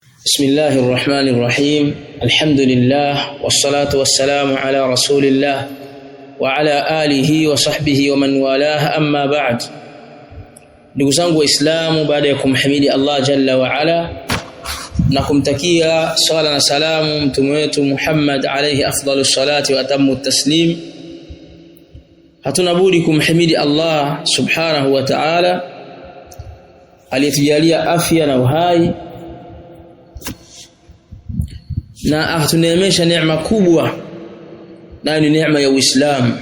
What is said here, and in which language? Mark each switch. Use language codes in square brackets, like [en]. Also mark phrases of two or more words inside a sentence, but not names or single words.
[ar] بسم الله الرحمن الرحيم الحمد لله والصلاة والسلام على رسول الله وعلى آله وصحبه ومن والاه أما بعد. [sw] ndugu zangu waislamu, baada ya kumhimidi Allah [ar] جل وعلا [sw] na kumtakia sala na salamu mtume wetu Muhammad [ar] عليه أفضل الصلاة وأتم التسليم, [sw] hatuna budi kumhimidi Allah [ar] سبحانه وتعالى [sw] aliyetujalia afya na uhai na atuneemesha neema kubwa, na ni neema ya Uislamu.